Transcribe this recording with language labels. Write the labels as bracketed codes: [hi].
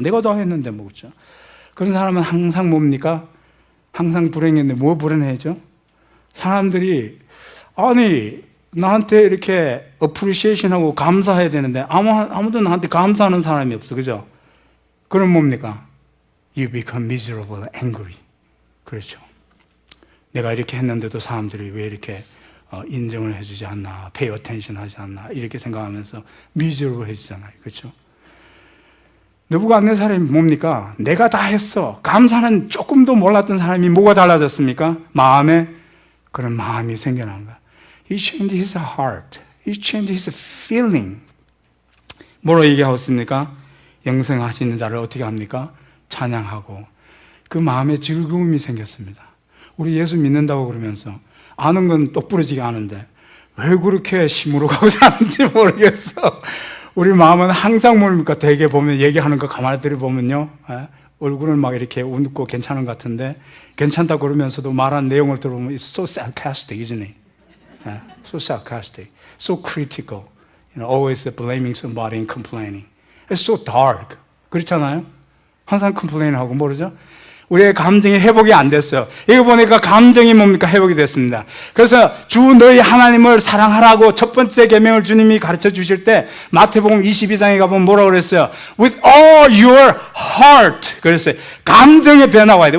[ko] 내가 다 했는데 뭐 그렇죠? 그런 사람은 항상 뭡니까? 항상 불행했는데 뭐 불행해죠? 사람들이 아니 나한테 이렇게 어프리시에이션하고 감사해야 되는데 아무도 나한테 감사하는 사람이 없어. 그죠? 그럼 뭡니까? [en] You become miserable, angry. [ko] 그렇죠. 내가 이렇게 했는데도 사람들이 왜 이렇게 인정을 해주지 않나, [en] pay attention [ko] 하지 않나 이렇게 생각하면서 miserable 해지잖아요. 그렇죠? 느부갓네살이 뭡니까? 내가 다 했어. 감사는 조금도 몰랐던 사람이 뭐가 달라졌습니까? 마음에 그런 마음이 생겨난 거야. [en] He changed his heart. He changed his feeling. [ko] 뭐로 얘기하고 있습니까? 영생하시는 자를 어떻게 합니까? 찬양하고 그 마음에 즐거움이 생겼습니다. 우리 예수 믿는다고 그러면서 아는 건 똑부러지게 아는데 왜 그렇게 시무룩하고 사는지 모르겠어. 우리 마음은 항상 뭡니까? 대개 보면 얘기하는 거 가만히 들어보면요, 얼굴은 막 이렇게 웃고 괜찮은 것 같은데 괜찮다 그러면서도 말한 내용을 들어보면 [en] it's so sarcastic, isn't it? So sarcastic, so critical, always blaming somebody and complaining. It's so dark. [ko] 그렇잖아요? 항상 complain하고 모르죠? 우리의 감정이 회복이 안 됐어요. 이거 보니까 감정이 뭡니까? 회복이 됐습니다. 그래서 주 너희 하나님을 사랑하라고 첫 번째 계명을 주님이 가르쳐 주실 때 마태복음 22장에 가보면 뭐라고 그랬어요? [en] With all your heart. [ko] 그랬어요. 감정의 변화가 와야 돼.